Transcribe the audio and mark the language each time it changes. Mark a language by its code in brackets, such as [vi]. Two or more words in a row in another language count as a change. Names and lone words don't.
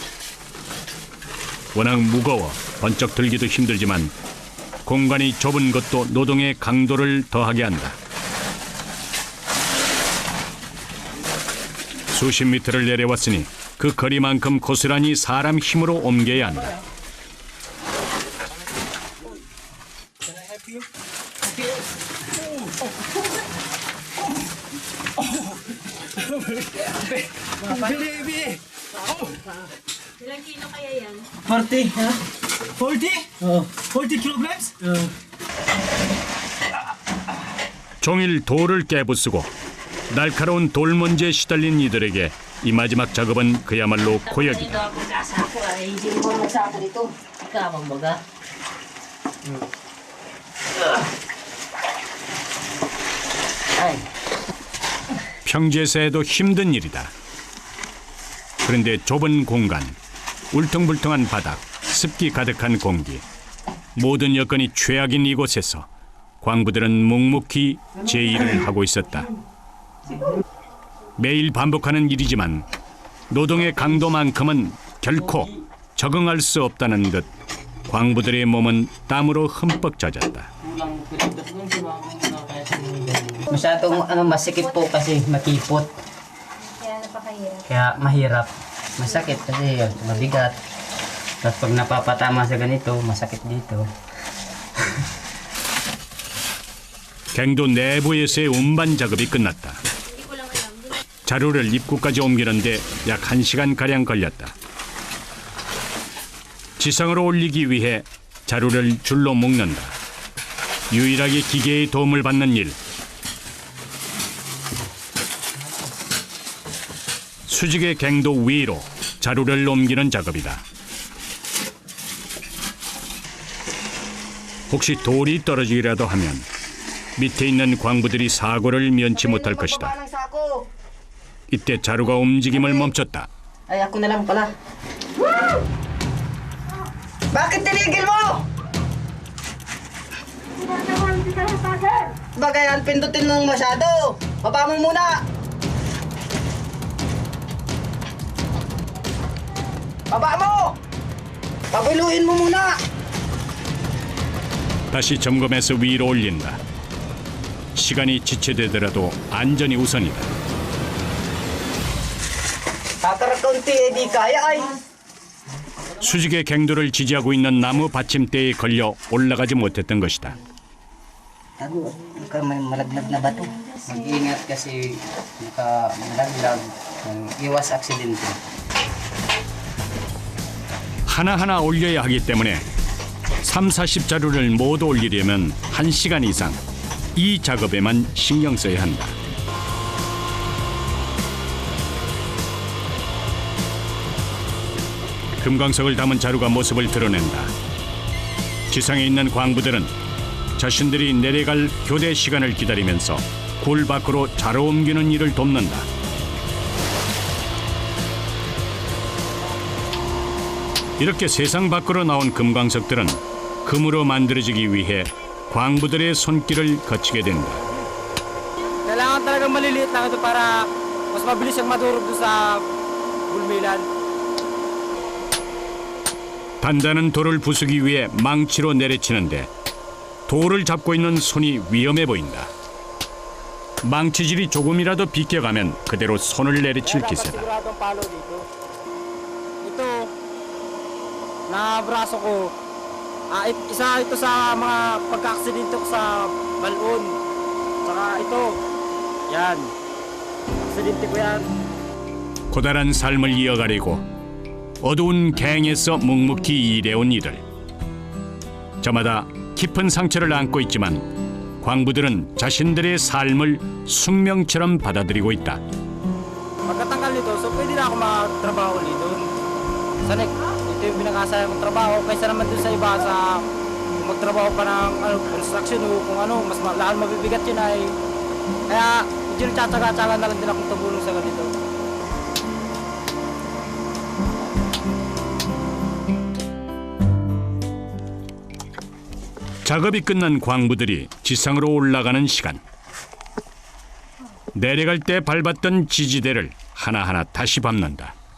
[ko] 워낙 무거워 번쩍 들기도 힘들지만 공간이 좁은 것도 노동의 강도를 더하게 한다. 수십 미터를 내려왔으니 그 거리만큼 고스란히 사람 힘으로 옮겨야 한다. [tl] Ilang kilo kaya yan? 40, ha? 40? Oh. [en] 40 kilograms? [ko] 종일 돌을 깨부수고 날카로운 돌먼지에 시달린 이들에게 이 마지막 작업은 그야말로 고역이다. [tl] Hindi mo magsako dito. Ikaw, baga. [ko] 평지에서 해도 힘든 일이다. 그런데 좁은 공간, 울퉁불퉁한 바닥, 습기 가득한 공기, 모든 여건이 최악인 이곳에서 광부들은 묵묵히 제 일을 하고 있었다. 매일 반복하는 일이지만 노동의 강도만큼은 결코 적응할 수 없다는 듯 광부들의 몸은 땀으로 흠뻑 젖었다. [tl] Masyadong masikip po kasi makipot. Kaya mahirap. Masakit kasi mabigat. Tapos pag napapatama sa ganito, masakit dito. [ko] 갱도 내부에서의 운반 작업이 끝났다. 자루를 입구까지 옮기는데 약 1시간가량 걸렸다. 지상으로 올리기 위해 자루를 줄로 묶는다. 유일하게 기계의 도움을 받는 일. 수직의 갱도 위로 자루를 옮기는 작업이다. 혹시 돌이 떨어지기라도 하면 밑에 있는 광부들이 사고를 면치 못할 것이다. 이때 자루가 움직임을 멈췄다. [tl] Ay, ako na lang pala. Bakit tinigil mo? Bagayan, pindutin mo masyado. Baba mo muna. Baba mo! Pabiluin mo muna. [ko] 다시 점검해서 위로 올린다. 시간이 지체되더라도 안전이 우선이다. [tl] Kakarakunti, eh di kaya ay. [ko] 수직의 갱도를 지지하고 있는 나무 받침대에 걸려 올라가지 못했던 것이다. [tl] Tago, may malaglag na bato. Mag-ingat kasi malaglag, iwas aksidente. [ko] 하나하나 올려야 하기 때문에 30-40자루를 모두 올리려면 1시간 이상 이 작업에만 신경 써야 한다. 금광석을 담은 자루가 모습을 드러낸다. 지상에 있는 광부들은 자신들이 내려갈 교대 시간을 기다리면서 굴 밖으로 자루 옮기는 일을 돕는다. 이렇게 세상 밖으로 나온 금광석들은 금으로 만들어지기 위해 광부들의 손길을 거치게 된다. [tl] Kailangan talagang maliliit lang ito para mas mabilis siyang madurog doon sa bulmilan. [ko] 단단한 돌을 부수기 위해 망치로 내려치는데 돌을 잡고 있는 손이 위험해 보인다. 망치질이 조금이라도 비껴가면 그대로 손을 내리칠 기세다. [tl] Siguradong palo dito. Ito, na braso ko, isa ito sa mga pagka-aksidente ko sa balon. Saka ito, yan. Aksidente ko yan. [ko] 고달한 삶을 이어가려고 어두운 갱에서 묵묵히 일해온 이들. 저마다 깊은 상처를 안고 있지만 광부들은 자신들의 삶을 숙명처럼 받아들이고 있다. [tl] Pagkatanggal nito, so pwede na ako magtrabaho ulit doon. Sana ito yung pinakasaya kong trabaho kaysa naman doon sa iba sa magtrabaho pa ng construction o kung ano, mas lalo mabibigat yun ay. Kaya medyo nagtsatsaga-tsaga na lang din akong tumulong sa ganito. [ko] 작업이 끝난 광부들이 지상으로 올라가는 시간. 내려갈 때 밟았던 지지대를 하나하나 다시 밟는다.